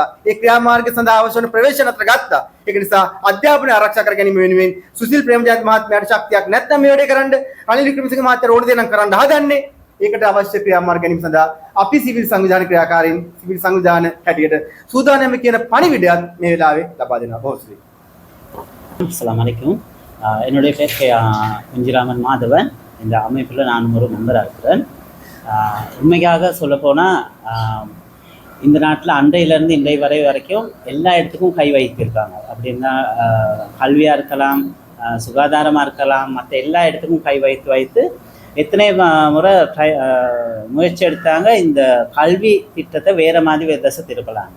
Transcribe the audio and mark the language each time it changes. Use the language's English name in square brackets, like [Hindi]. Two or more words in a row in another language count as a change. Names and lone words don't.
[Sinhala] ඒ ක්‍රියාමාර්ග සඳහා අවශ්‍ය වන ප්‍රවේශන අතර ගත්තා. ඒක නිසා අධ්‍යාපනය ආරක්ෂා කර ගැනීම වෙනුවෙන් සුසිල් ප්‍රේමජයන්ත මහත්මයාට ශක්තියක් නැත්නම් මේ වැඩේ කරන්න රනිල් වික්‍රමසිංහ මහත්තයා ඕන දේ නම් කරන්න හදන්නේ. ඒකට අවශ්‍ය ක්‍රියාමාර්ග ගැනීම සඳහා අපි සිවිල් සංවිධාන ක්‍රියාකාරීන් සිවිල් සංවිධාන හැටියට සූදානම් කියන පණිවිඩයත් මේ වෙලාවේ ලබා දෙනවා. බොහොම [Arabic] السلام عليكم. [Tamil] என்னுடைய பேர் குஞ்சிராமன் மாதவன். இந்த அமைப்பில் நான் ஒரு மெம்பராக இருக்கிறேன். உண்மையாக சொல்லப்போனால் இந்த நாட்டில் அன்றையிலேருந்து இன்றை வரைக்கும் எல்லா இடத்துக்கும் கை வைத்திருக்காங்க. அப்படின்னா கல்வியாக இருக்கலாம், சுகாதாரமாக இருக்கலாம், மற்ற எல்லா இடத்துக்கும் கை வைத்து எத்தனை முறை முயற்சி எடுத்தாங்க இந்த கல்வி திட்டத்தை வேறு மாதிரி வேறு திசை திருப்பலான்ட்டு.